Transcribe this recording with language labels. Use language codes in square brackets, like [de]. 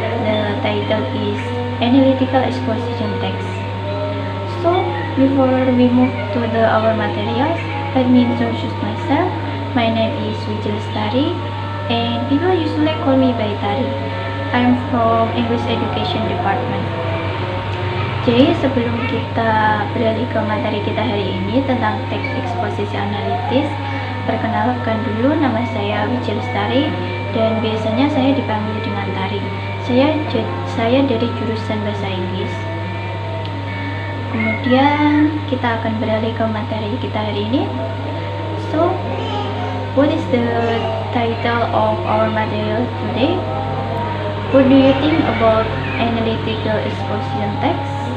[en] The title is Analytical Exposition Text. So before we move to our materials, let me introduce myself. My name is Wijil Lestari and people usually call me by Tari. I'm from English Education Department. [id] Jadi sebelum kita beralih ke materi kita hari ini tentang teks eksposisi analitis, perkenalkan dulu, nama saya Wijil Lestari dan biasanya saya dipanggil dengan Tari. Saya dari jurusan Bahasa Inggris. Kemudian kita akan beralih ke materi kita hari ini. [en] So, what is the title of our material today? What do you think about analytical exposition text?